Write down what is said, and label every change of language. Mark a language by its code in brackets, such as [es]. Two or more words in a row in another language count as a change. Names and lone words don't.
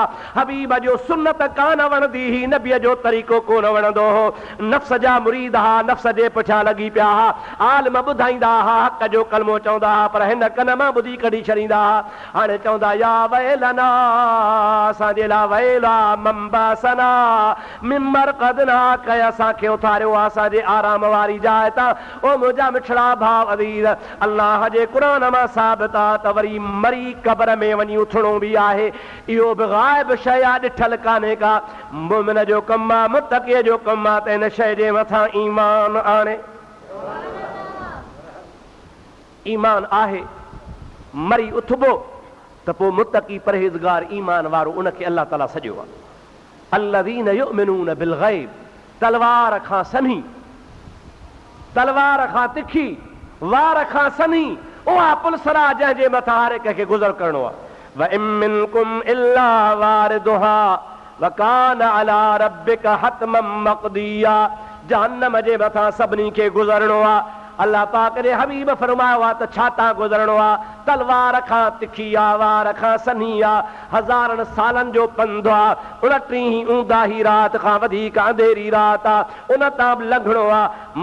[sd] हबीब जो सुन्नत कान वणंदी ही, नबीअ जो तरीक़ो कोन वणंदो हो, नफ़्स जा मुरीद हा, नफ़्स जे पुठियां लॻी पिया हा, आलिम ॿुधाईंदा हा, हक़ जो कलमो चवंदा हा, पर हिन कन मां ॿुधी कढी छॾींदा हा। हाणे चवंदा [ar] يا ويلنا, [sd] असांजे लाइ वैला [ar] من بعثنا من مرقدنا, [sd] कंहिं असांखे उथारियो आहे असांजे आराम वारी जाइ तां। ओ मुंहिंजा मिठड़ा भाउ अज़ीज़, अल्लाह जे क़ुरान मां साबित आहे त वरी मरी क़ब्र में वञी उथणो बि आहे, इहो बि ग़ाइब शइ आहे, ॾिठल कान्हे का। मुमिन जो कमु आहे, मुतक़ीअ जो कमु आहे त हिन शइ जे मथां ईमान आणे। ईमान आहे, मरी उथबो त पोइ मुतक़ी परहेज़गार ईमान वारो उनखे अल्लाह ताला सॼो आहे। [ar] الذين يؤمنون بالغيب, [sd] तलवार खां सन्ही, तलवार खां तिखी, वार खां सन्ही, उहा पुलसरा जंहिंजे मथां हर हिक खे गुज़र करणो आहे। [ar] و إن منكم إلا واردها و كان على ربك حتما مقضيا, [sd] जहन्नम जे मथां सभिनी खे गुज़रणो आहे। अल्लाह पाक जे हबीब फरमायो आहे त छा तां गुज़रणो आहे, तलवार खां तिखी आहे, वार खां सन्ही आहे, हज़ारनि सालनि जो पंधु आहे, 29 ऊंदाही राति खां वधीक अंधेरी राति आहे, उन तां बि लंघणो आहे।